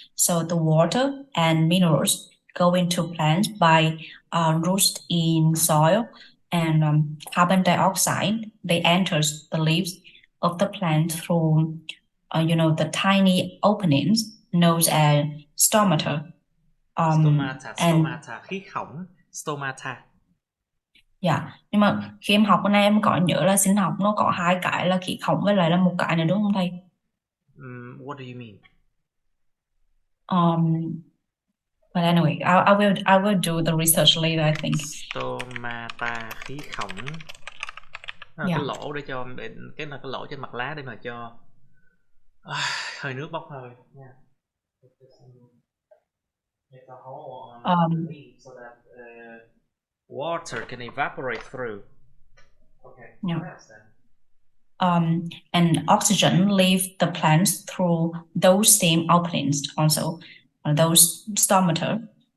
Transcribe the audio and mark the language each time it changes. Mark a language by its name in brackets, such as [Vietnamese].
[English] So the water and minerals go into plants by roots in soil, and carbon dioxide, they enters the leaves of the plant through the tiny openings known as stomata. [Vietnamese] Stomata, khí khổng, stomata. Yeah, nhưng mà khi em học bữa nay em có nhớ là sinh học nó có hai cái là khí khổng với lại là một cái nữa đúng không thầy? [English] What do you mean? But anyway, I will do the research later, I think. [Vietnamese] Stomata, khí khổng. Nó là cái lỗ để cái là cái lỗ trên mặt lá để mà cho hơi nước bốc hơi nha. [English] It's a hole on the leaf so that water can evaporate through. Okay. Yeah. And oxygen leave the plants through those same openings also, those stomata.